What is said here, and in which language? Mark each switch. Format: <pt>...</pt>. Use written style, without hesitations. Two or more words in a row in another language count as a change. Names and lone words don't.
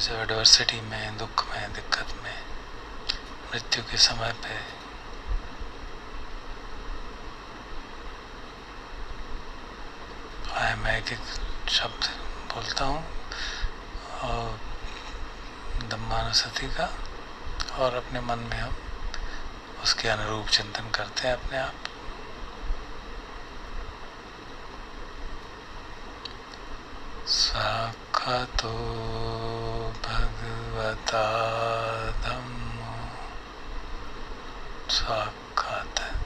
<hi>जो एडवर्सिटी में, दुख में, दिक्कत में, मृत्यु के समय पे मैं एक एक शब्द बोलता हूँ और धम्मानुसति का, और अपने मन में हम उसके अनुरूप चिंतन करते हैं अपने आप।</hi> <pi>साक्षातो भगवता धम्मो, साक्षात।</pi>